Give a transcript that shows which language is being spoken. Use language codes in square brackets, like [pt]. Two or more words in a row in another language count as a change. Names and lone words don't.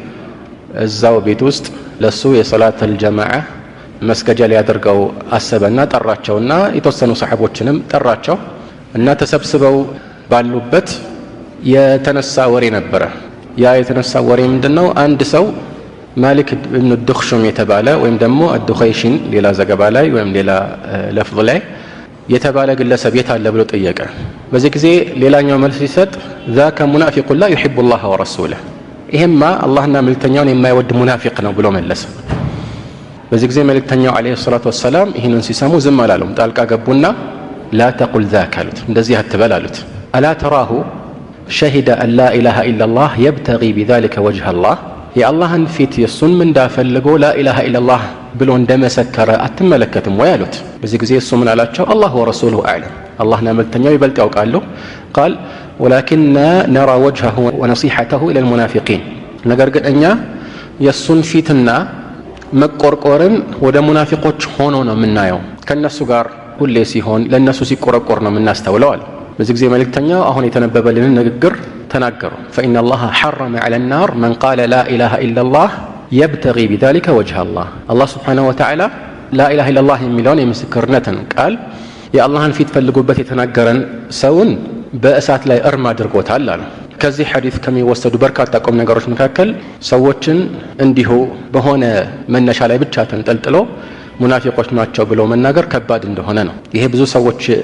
[am] እዛው ቤት ውስጥ ለሱ የሶላተል ጀማዓ መስገጃ ሊያደርገው አሰበና ጠራቸውና የተወሰኑ ሰሃቦችንም ጠራቸው እና ተሰብስበው ባሉበት የተነሳ ወሬ ነበረ። ያ የተነሳ ወሬ ምንድነው? አንድ ሰው ማሊክ ኢብኑ ዱኽሹም የተባለ ወይም ደግሞ አዱኸይሽን ሌላ ዘገባ ላይ ወይም ሌላ ለፍዝ ላይ የተባለ ግለሰብ የት አለ ብሎ ጠየቀ። በዚህ ጊዜ ሌላኛው መልስ ሲሰጥ [ar] ذاك منافق لا يحب الله ورسوله [am] ይሄማ አላህና መልእክተኛውን የማይወድ ሙናፊቅ ነው ብሎ መለሰ። በዚህ ጊዜ መልእክተኛው [ar] عليه الصلاة والسلام [am] ይህንን ሲሰሙ ዝም አላሉም። ጣልቃ ገቡና [ar] لا تقل ذاك [am] አሉት፣ እንደዚህ አትበል አሉት። [ar] ألا تراه شهد أن لا إله إلا الله يبتغي بذلك وجه الله [am] የአላህን ፊት የሱን ምንዳ ፈልጎ [ar] لا إله إلا الله [am] ብሎ እንደመሰከረ አትመለከትም ወይ አሉት። በዚህ ጊዜ እሱ ምን አላቸው? [ar] الله ورسوله أعلم፣ [am] አላህና መልእክተኛው ይበልጥ ያውቃሉ። [ar] قال ولكننا نرى وجهه ونصيحته إلى المنافقين [am] ነገር ግን እኛ የሱን ፊትና መቆርቆርን ወደ ሙናፊቆች ሆኖ ነው የምናየው፣ ከነሱ ጋር ሁሌ ሲሆን ለነሱ ሲቆረቆር ነው የምናስተውለው አለ። በዚህ ጊዜ መልእክተኛው አሁን የተነበበልንን ንግግር ተናገሩ። [ar] فإن الله حرم على النار من قال لا إله إلا الله يبتغي بذلك وجه الله الله سبحانه وتعالى لا إله إلا الله [am] የሚለውን የምስክርነትን ቃል የአላህን ፊት ፈልጉበት የተናገረን ሰውን በእሳት ላይ እርም አድርጎታል አለ። ከዚህ ሐዲስ ከሚወሰዱ በርካታ ቁም ነገሮች መካከል ሰዎችን እንዲሁ በሆነ መነሻ ላይ ብቻ ተንጠልጥሎ ሙናፊቆች ናቸው ብሎ መናገር ከባድ እንደሆነ ነው። ይሄ ብዙ ሰዎች